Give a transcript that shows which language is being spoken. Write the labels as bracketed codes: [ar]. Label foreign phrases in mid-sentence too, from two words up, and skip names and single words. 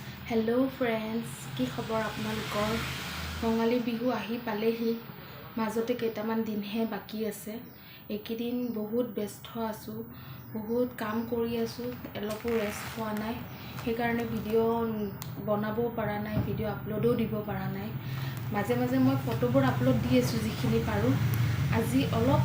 [en] hello friends [as] কি খবৰ আপোনালোকৰ ৰঙালী বিহু আহি পালেহি মাজতে কেইটামান দিনহে বাকি আছে একিদিন বহুত ব্যস্ত আছো বহুত কাম কৰি আছো অলপো ৰেষ্ট পোৱা নাই সেই কাৰণে ভিডিও বনাবও পাৰা নাই ভিডিও আপলোডও দিব পাৰা নাই মাজে মাজে মই ফটোবোৰ আপলোড দি আছো যিখিনি পাৰো আজি অলপ